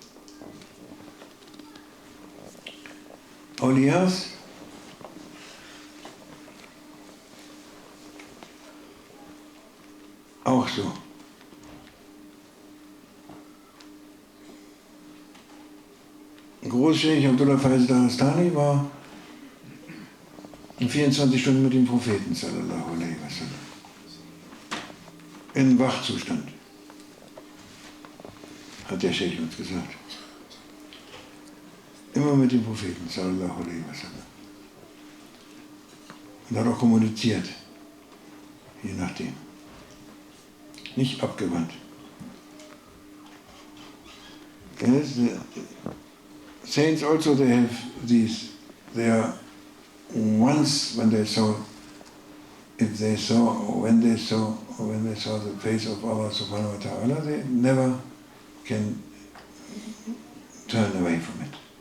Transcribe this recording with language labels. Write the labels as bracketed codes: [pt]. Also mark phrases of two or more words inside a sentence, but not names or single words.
[de] Awliyas auch so. Großscheich Abdullah Faiz Darastani war in 24 Stunden mit dem Propheten [ar] صلى الله عليه وسلم. [de] In Wachzustand, hat der Sheikh uns gesagt. Immer mit dem Propheten [ar] صلى الله عليه وسلم. [de] Und hat auch kommuniziert, je nachdem. Nicht abgewandt. [en] Yes, the saints also, they have these, they are once when they saw the face of Allah [ar] سبحانه وتعالى, [en] they never can turn away from it.